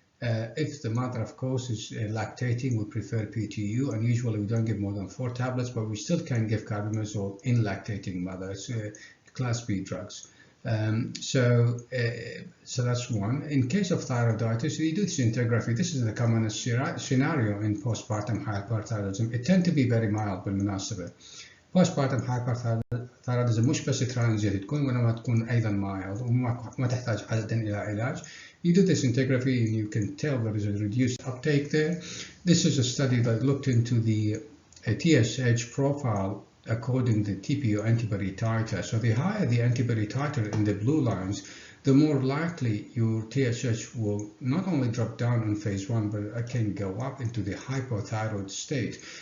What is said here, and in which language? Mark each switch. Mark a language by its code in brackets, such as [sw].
[en] If the mother, of course, is lactating, we prefer PTU, and usually we don't give more than 4 tablets, but we still can give carbimazole in lactating mothers. Class B drugs. So that's one. In case of thyroiditis, we do scintigraphy. This is the commonest scenario in postpartum hyperthyroidism. It tends to be very mild [ar] بالمناسبة. Postpartum hyperthyroidism مش بس ترانزيت تكون وإنما تكون أيضا mild وما تحتاج عادة إلى علاج. [en] You do the scintigraphy and you can tell there is a reduced uptake there. This is a study that looked into the TSH profile according to the TPO antibody titer. So the higher the antibody titer in the blue lines, the more likely your TSH will not only drop down in phase 1, but it can go up into the hypothyroid state.